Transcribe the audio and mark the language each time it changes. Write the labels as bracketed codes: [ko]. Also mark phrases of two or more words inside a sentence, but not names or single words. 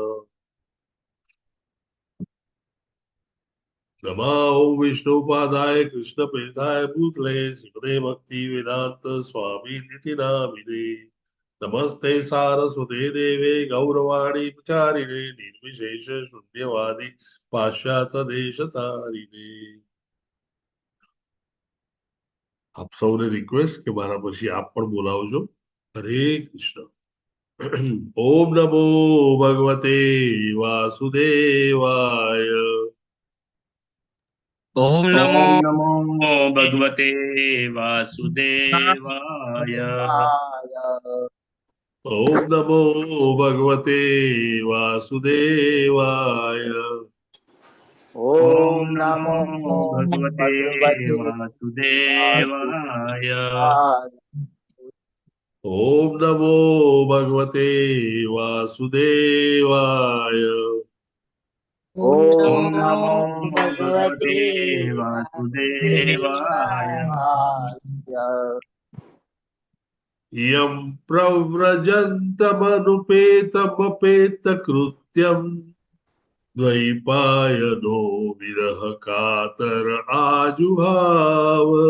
[sa] नमो ओम विष्णुपादाय कृष्णप्रेष्ठाय भूतले श्रीमते भक्ति वेदांत स्वामी निति नामिने। नमस्ते सारस्वते देवे गौरवाणी प्रचारिणे निर्विशेष शून्यवादी पाश्चात्य देश तारिणे। [gu] આપ સૌને રિક્વેસ્ટ કે મારા પછી આપ પણ બોલાવજો. [sa] हरे कृष्ण. ओम नमो भगवते वासुदेवाय. ओम नमो ओम नमो भगवते वासुदेवाय। ओम नमो भगवते वासुदेवाय. ओम ओम नमो नमो भगवते भगवते वासुदेवाय। वासुदेवाय। ओम नमो भगवते वासुदेवाय. ओम ओम नमो नमो भगवते भगवते वासुदेवाय। वासुदेवाय। यं प्रव्रजन्तमनुपेतमपेतकृत्यम् द्वैपायनो विरह कातर आजुहाव।